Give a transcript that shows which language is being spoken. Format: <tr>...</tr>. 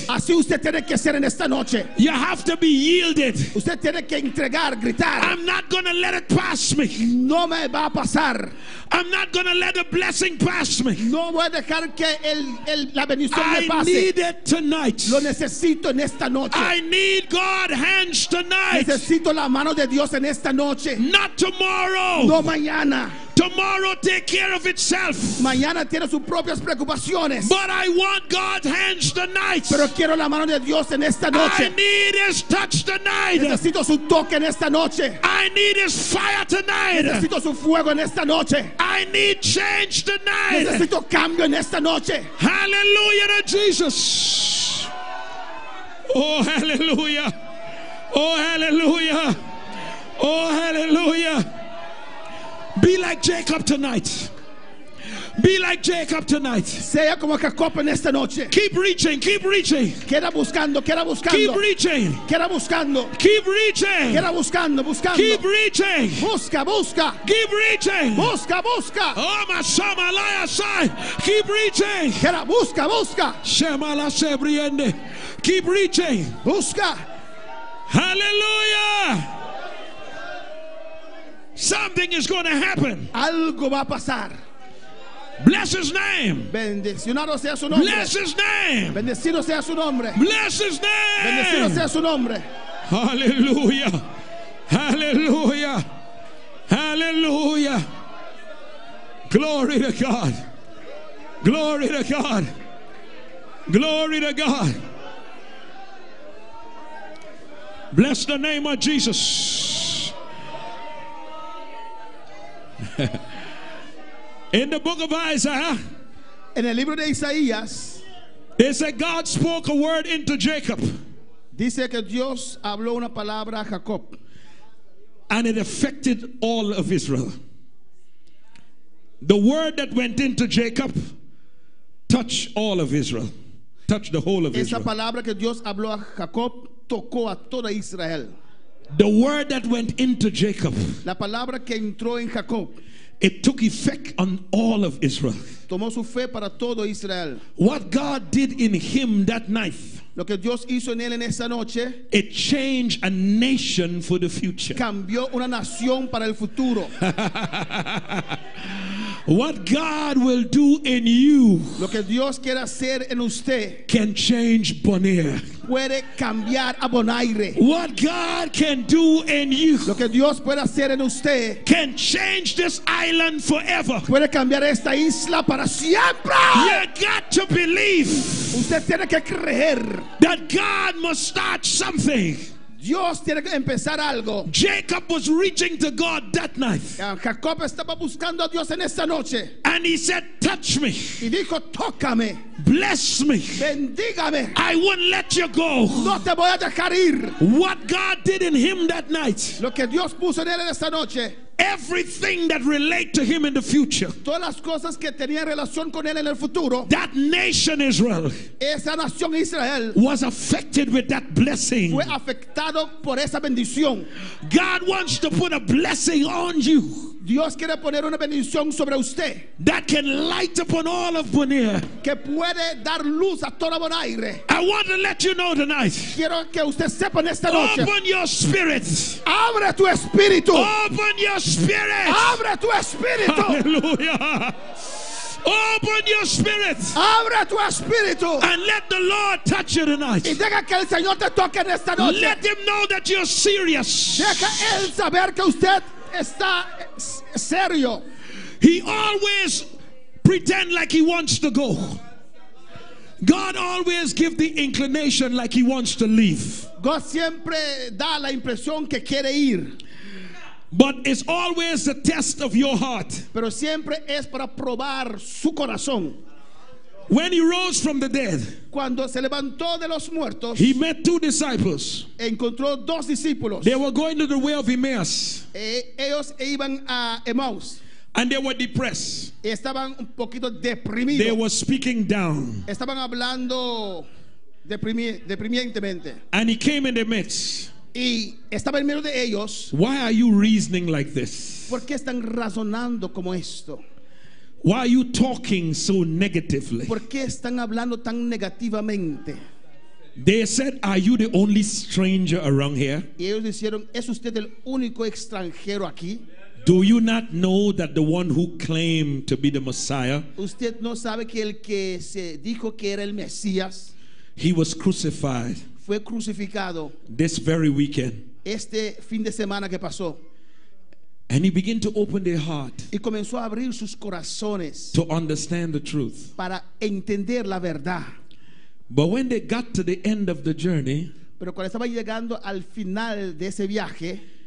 <es>Así usted tiene que ser en esta noche.</es> <en>You have to be yielded.</en> <es>Usted tiene que entregar, gritar,</es> <en>I'm not going to let it pass me.</en> <es>no me va a pasar,</es> <en>I'm not going to let the blessing pass me.</en> <es>no voy a dejar que la bendición me</es> <en>I</en> <es>pase.</es> <en>need it tonight.</en> <es>Lo necesito en esta noche.</es> <en>I need God's hands tonight.</en> <es>Necesito la mano de Dios en esta noche.</es> <en>Not tomorrow.</en> <es>No mañana.</es> <en>Tomorrow take care of itself.</en> <es>Mañana tiene sus propias preocupaciones.</es> <en>But I want God's hands tonight.</en> <es>Pero quiero la mano de Dios en esta</es> <en>I</en> <es>noche.</es> <en>need His touch tonight.</en> <es>Necesito su toque en esta noche.</es> <en>I need His fire tonight.</en> <es>Necesito su fuego en esta noche.</es> <en>I need change tonight.</en> <es>Necesito cambio en esta noche.</es> <en>Hallelujah to Jesus. Oh, hallelujah. Oh, hallelujah. Oh, hallelujah. Be like Jacob tonight. Be like Jacob tonight.</en> <es>Sea como Jacob en esta noche.</es> <en>Keep reaching, keep reaching.</en> <es>Queda buscando, queda</es> <en>Keep</en> <es>buscando.</es> <en>reaching.</en> <es>Queda buscando.</es> <en>Keep reaching.</en> <es>Queda buscando, buscando.</es> <en>Keep reaching.</en> <es>Busca, busca.</es> <en>Keep reaching.</en> <es>Busca, busca.</es> <en>Oh, my son, my liar side. Keep reaching.</en> <es>Queda, busca, busca. Shemala sebriende.</es> <en>Keep reaching.</en> <es>Busca.</es> <en>Hallelujah. Something is going to happen.</en> <es>Algo va a pasar.</es> <en>Bless His name.</en> <es>Bendicionado sea su nombre.</es> <en>Bless His name.</en> <es>Bendecido sea su nombre.</es> <en>Bless His</en> <es>Bendecido</es> <en>name.</en> <es>sea su nombre.</es> <en>Hallelujah. Hallelujah. Hallelujah. Glory to God. Glory to God. Glory to God. Bless the name of Jesus. In the book of Isaiah,</en> <es>En el libro de Isaías</es> <en>it said God spoke a word into Jacob</en> <es>dice que Dios habló una palabra a Jacob</es> <en>and it affected all of Israel. The word that went into Jacob touched all of Israel, touched the whole of</en> <es>Esa</es> <en>Israel.</en> <es>palabra que Dios habló a Jacob tocó a toda Israel.</es> <en>The word that went into Jacob,</en> <es>La palabra que entró en Jacob</es> <en>it took effect on all of Israel.</en> <es>tomó su fe para todo Israel.</es> <en>What God did in him that night,</en> <es>Lo que Dios hizo en él en esa noche</es> <en>it changed a nation for the future.</en> <es>cambió una nación para el futuro.</es> <en>What God will do in you</en> <es>Lo que Dios quiere hacer en usted</es> <en>can change Bonaire.</en> <es>puede cambiar a Bonaire.</es> <en>What God can do in you</en> <es>Lo que Dios puede hacer en usted</es> <en>can change this island forever.</en> <es>puede cambiar esta isla para siempre.</es> <en>You got to believe</en> <es>Usted tiene que creer.</es> <en>that God must start something.</en> <es>Dios tiene que empezar algo.</es> <en>Jacob was reaching to God that night</en> <es>Jacob estaba buscando a Dios en esta noche</es> <en>and he said, touch me.</en> <es>y dijo, tócame.</es> <en>Bless me.</en> <es>Bendígame.</es> <en>I won't let you go.</en> <es>No te voy a dejar ir.</es> <en>What God did in him that night,</en> <es>Lo que Dios puso en él en esta noche,</es> <en>everything that relate to him in the future,</en> <es>todas las cosas que tenían relación con él en el futuro,</es> <en>that nation Israel</en> <es>esa nación Israel</es> <en>was affected with that blessing.</en> <es>fue afectado por esa bendición.</es> <en>God wants to put a blessing on you</en> <es>Dios quiere poner una bendición sobre usted</es> <en>that can light upon all of Bonaire.</en> <es>que puede dar luz a toda Bonaire.</es> <en>I want to let you know tonight,</en> <es>Quiero que usted sepa en esta noche.</es> <en>open your spirit.</en> <es>Abre tu espíritu.</es> <en>Open your spirit.</en> <es>Abre tu espíritu.</es> <en>Hallelujah. Open your spirit</en> <es>Abre tu espíritu.</es> <en>and let the Lord touch you tonight.</en> <es>Y deja que el Señor te toque en esta noche.</es> <en>Let him know that you're serious.</en> <es>Deja él saber que usted está serio.</es> <en>He always pretend like he wants to go. God always give the inclination like he wants to leave.</en> <es>Dios siempre da la impresión que quiere ir,</es> <en>But it's always the test of your heart.</en> <es>pero siempre es para probar su corazón.</es> <en>When he rose from the dead,</en> <es>Cuando se levantó de los muertos,</es> <en>he met two disciples.</en> <es>encontró dos discípulos.</es> <en>They were going to the way of Emmaus,</en> <es>Ellos iban a Emaús</es> <en>and they were depressed.</en> <es>y estaban un poquito</es> <en>They</en> <es>deprimidos.</es> <en>were speaking down.</en> <es>Estaban hablando deprimientemente.</es> <en>And he came in the midst.</en> <es>Y estaba en medio de ellos.</es> <en>Why are you reasoning like this?</en> <es>¿Por qué están razonando como esto?</es> <en>Why are you talking so negatively?</en> <es>¿Por qué están hablando tan negativamente?</es> <en>They said, are you the only stranger around here?</en> <es>Y ellos dijeron, ¿es usted el único extranjero aquí?</es> <en>Do you not know that the one who claimed to be the Messiah,</en> <es>¿Usted no sabe que el que se dijo que era el Mesías</es> <en>he was crucified</en> <es>fue crucificado</es> <en>this very weekend?</en> <es>este fin de semana que pasó?</es> <en>And he began to open their heart</en> <es>Y comenzó a abrir sus corazones</es> <en>to understand the truth.</en> <es>para entender la verdad.</es> <en>But when they got to the end of the journey,</en> <es>Pero cuando estaba llegando al final de ese viaje,</es>